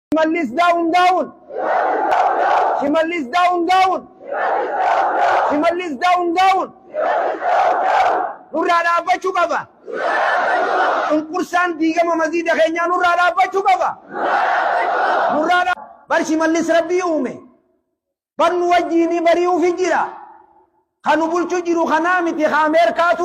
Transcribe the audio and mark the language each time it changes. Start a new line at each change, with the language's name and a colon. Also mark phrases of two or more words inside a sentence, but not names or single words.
English: Shimallis daun daun. Shimallis daun daun. Shimallis daun daun.
Oromo: Nurraa dhaabbachuu qaba. Cunqursaan diigama maziida keenyaa nurraa dhaabbachuu qaba. Bar Shimallis Rabbii uume. Bar nu wajjiin bari'uuf jira. Kan nu bulchu jiru kanaa miti Ameerikaatu.